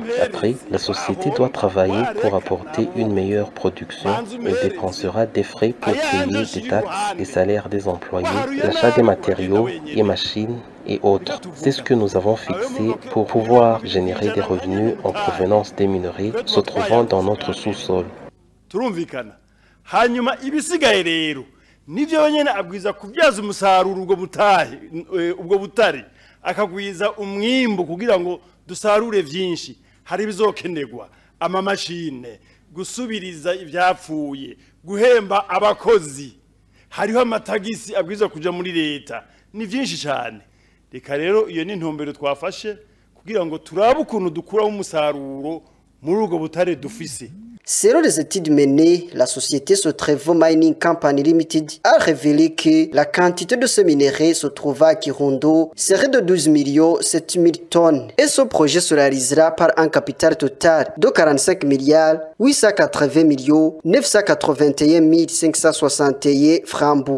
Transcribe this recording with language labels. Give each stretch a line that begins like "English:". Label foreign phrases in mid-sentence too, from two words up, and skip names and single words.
French: Après, la société doit travailler pour apporter une meilleure production et dépensera des frais pour payer des taxes, les salaires des employés, l'achat des matériaux et machines et autres. C'est ce que nous avons fixé pour pouvoir générer des revenus en provenance des minerais se trouvant dans notre sous-sol.
Rundi: Nivyo nyene abwiza kubyaza umusaruro ubwo butari akagwiza umwimbo kugira ngo dusarure vyinshi hari bizokenegwa ama machine gusubiriza ivyapfuye guhemba abakozi hariho amatagisi abwiza kuja muri leta ni vyinshi cyane reka rero iyo ni ntumbero twafashe kugira ngo turabe ukuntu dukura umusaruro muri ubwo butare dufise.
French: Selon les études menées, la société Sotrevo Mining Company Limited a révélé que la quantité de ce minerai se trouvant à Kirundo serait de 12 700 000 tonnes et ce projet se réalisera par un capital total de 45 880 981 561 francs.